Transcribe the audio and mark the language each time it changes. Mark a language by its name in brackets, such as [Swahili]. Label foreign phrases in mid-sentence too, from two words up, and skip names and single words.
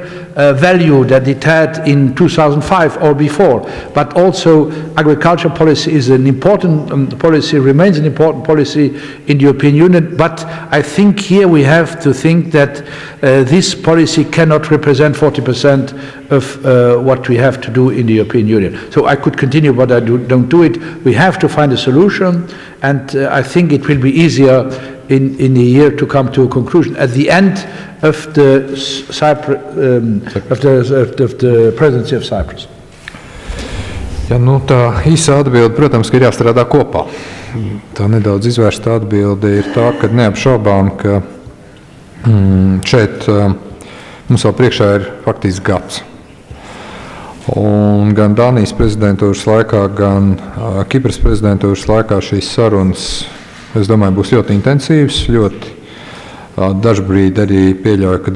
[English] value that it had in 2005 or before, but also agriculture policy is an important policy, remains an important policy in the European Union, but I think here we have to think that this policy cannot represent 40% of what we have to do in the European Union. So I could continue, but I don't do it. We have to find a solution, and I think it will be easier in a year to come to a conclusion. At the end of the presidency of Cyprus. [Latvian] Ja, nu, tā īsa atbilde, protams, ka ir jāstrādā kopā. Tā nedaudz izvērsta atbilde ir tā, ka neapšaubām, ka šeit mums vēl priekšā ir faktiski gads. Un gan Dānijas prezidentūras laikā, gan Kipras prezidentūras laikā šīs sarunas, es domāju, būs ļoti intensīvas, ļoti dažbrīd arī pieļauju, ka